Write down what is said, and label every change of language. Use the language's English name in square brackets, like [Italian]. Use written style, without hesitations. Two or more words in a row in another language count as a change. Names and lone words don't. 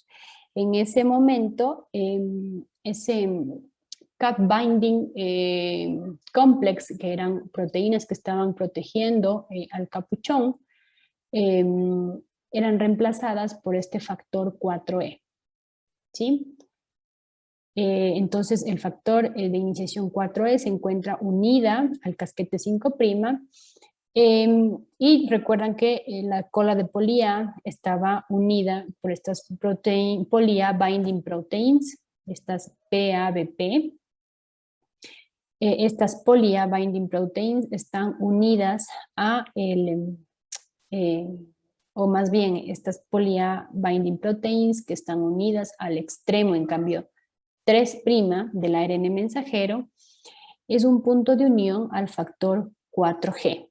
[Spanish] En ese momento, ese [English] Cap Binding Complex, [Spanish] que eran proteínas que estaban protegiendo al capuchón, eran reemplazadas por este factor 4E. ¿Sí? Entonces, el factor de iniciación 4E se encuentra unida al casquete 5', y recuerdan que la cola de polía estaba unida por estas [English] polía binding proteins, [Spanish] estas PABP. Estas [English] polía binding proteins [Spanish] están unidas a o más bien estas [English] polía binding proteins [Spanish] que están unidas al extremo, en cambio 3' del ARN mensajero, es un punto de unión al factor 4G.